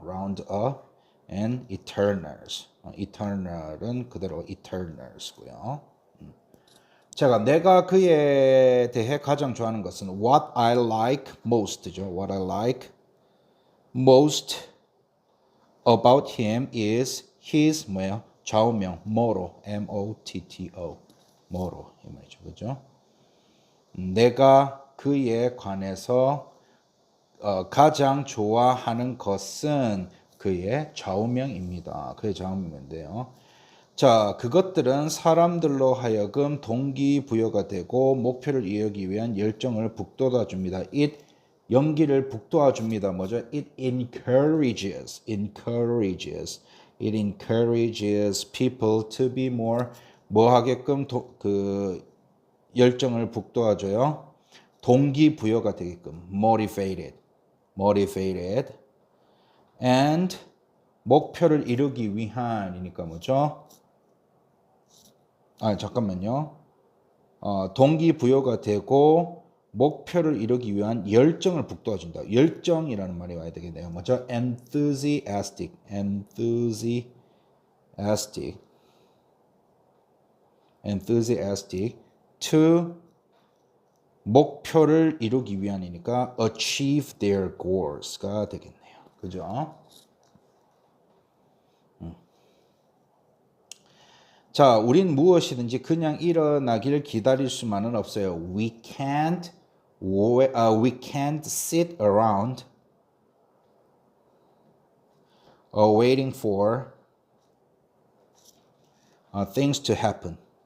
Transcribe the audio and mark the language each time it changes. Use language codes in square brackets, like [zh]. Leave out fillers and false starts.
[en] Roundup and Eternals. Eternal은 그대로 Eternals고요. [ko] 제가 내가 그에 대해 가장 좋아하는 것은 [en] what I like most [ko] 죠. [en] What I like most about him is his [ko] 뭐예요? 좌우명 motto, M-O-T-T-O, motto 이 말이죠, 그죠? 내가 그에 관해서 가장 좋아하는 것은 그의 좌우명입니다. 그의 좌우명인데요. 자, 그것들은 사람들로 하여금 동기부여가 되고 목표를 이루기 위한 열정을 북돋아 줍니다. 연기를 북돋아 줍니다. 뭐죠? [en] It encourages people to be more [ko] 뭐 하게끔 그 열정을 북돋아줘요. 동기부여가 되게끔 [en] motivated and [ko] 목표를 이루기 위한이니까 뭐죠? 잠깐만요. 동기부여가 되고 목표를 이루기 위한 열정을 북돋아준다. 열정이라는 말이 와야 되겠네요. 뭐죠? enthusiastic to 목표를 이루기 위한이니까 [en] achieve their goals [ko] 가 되겠네요. 그죠? 자, 우린 무엇이든지 그냥 일어나기를 기다릴 수만은 없어요. [en] We can't sit around waiting for things to happen.